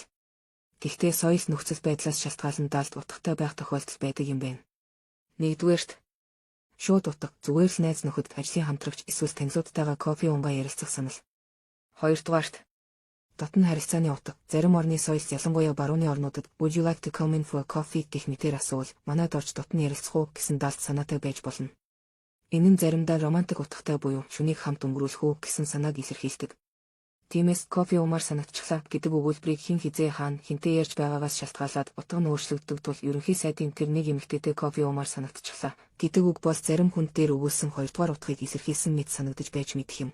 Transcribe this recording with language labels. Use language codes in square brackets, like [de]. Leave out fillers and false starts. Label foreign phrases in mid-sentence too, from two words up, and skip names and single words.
[mn] Гэхдээ соёл нөхцөл байдлаас шалтгаалan даалт утгатай байх тохиолдол байдаг юм байна. Нэгдүгээрт шууд утга зүгээр л найз нөхөд ажлын хамтрагч эсвэл танилудтайгаа кофе уумгаа ярилцах санал. Хоёрдугаарт дотн харилцааны утга зарим орны соёлд ялангуяа барууны орнуудад [en] would you like to come in for a coffee [mn] гэх мэтээр асуувал манайд орж дотн ярилцах уу гэсэн даалт санаатай байж болно. Энэ нь заримдаа романтик утгатай буюу шүнийг хамт өнгөрүүлэх үү гэсэн санааг илэрхийлдэг. Тиймээс кофе уумаар санагдчихлаа гэдэг өгүүлбэрийг хэн хизээ хаана хинтээ ярьж байгаагаас шалтгаалаад утга нь өөрчлөгддөг тул ерөнхий сайдын тэр нэг эмэгтэйтэй кофе уумаар санагдчихлаа гэдэг үг бол зарим хүнд дээр өгүүлсэн хоёрдугаар утгыг илэрхийлсэн мэт санагдаж байж мэдэх юм.